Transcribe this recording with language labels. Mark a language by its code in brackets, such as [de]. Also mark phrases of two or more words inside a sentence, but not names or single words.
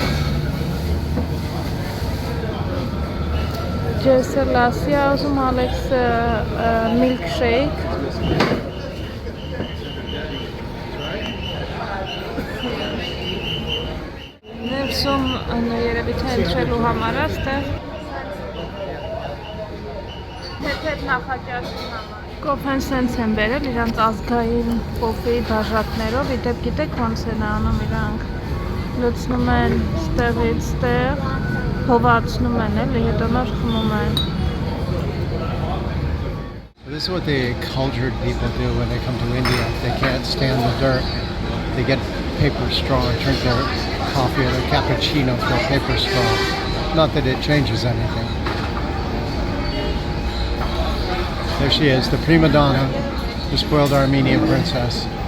[hy] Ջեսը լասի է ուզում Ալեքս միլքշեյք Ներսում երևի թե ընտրելու համար է ստեղ Թեթև նախաճաշի համար Կոփեն սենց են բերել իրանց ազգային կոֆեի բաժակներով Իդեպ գիտեք ոնց են անում իրանք լցնում են ստեղից ստեղ, հովացնում են, էլի, հետո նոր խմում են։ [en] This is what the cultured people do when they come to India. They can't stand the dirt. They get paper straw and drink their coffee or their cappuccino through a paper straw. Not that it changes anything. There she is, the prima donna, the spoiled Armenian princess.